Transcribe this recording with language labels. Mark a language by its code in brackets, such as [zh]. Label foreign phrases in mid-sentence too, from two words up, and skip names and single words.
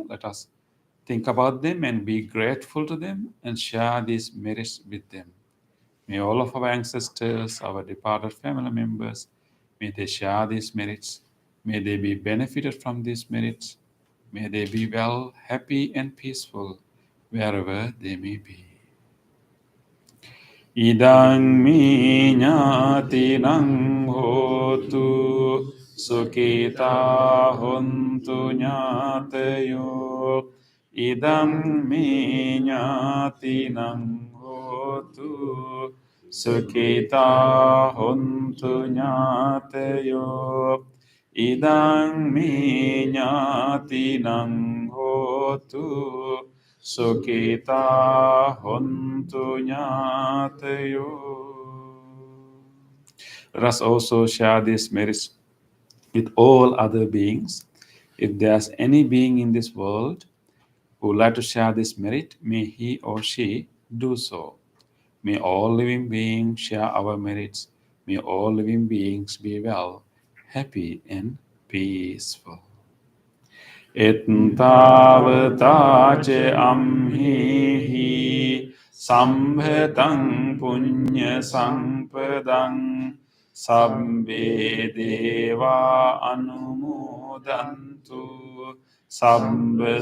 [en] Let us think about them and be grateful to them and share these merits with them. May all of our ancestors, our departed family members, may they share these merits. May they be benefited from these merits. May they be well, happy, and peaceful wherever they may be. [pi] Idang mi ñātinang hotu sukita hontu ñātayo. Idang mi ñātinang hotu sukita hontu ñātayo. Idang mi ñātinang hotu Sukita hontu ñātayo. [en] Let us also share these merits with all other beings. If there's any being in this world who would like to share this merit, may he or she do so. May all living beings share our merits. May all living beings be well, happy, and peaceful. [pi] Ettavata ce amhihi sambhetang punya sampadang sabbe deva anumodantu sabba